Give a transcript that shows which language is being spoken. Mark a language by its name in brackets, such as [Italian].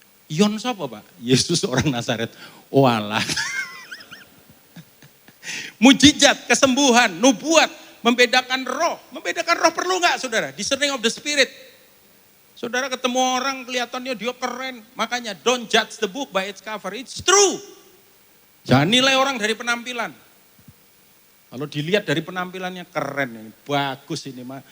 [Indonesian] Yon siapa Pak? Yesus orang Nazaret. Oh Allah. Mujizat, kesembuhan, nubuat, membedakan roh. Membedakan roh perlu nggak saudara? [English] Discerning of the spirit. [Indonesian] Saudara ketemu orang kelihatannya dia keren. Makanya [English] don't judge the book by its cover. It's true. [Indonesian] Jangan nilai orang dari penampilan. Kalau dilihat dari penampilannya keren, ini bagus ini.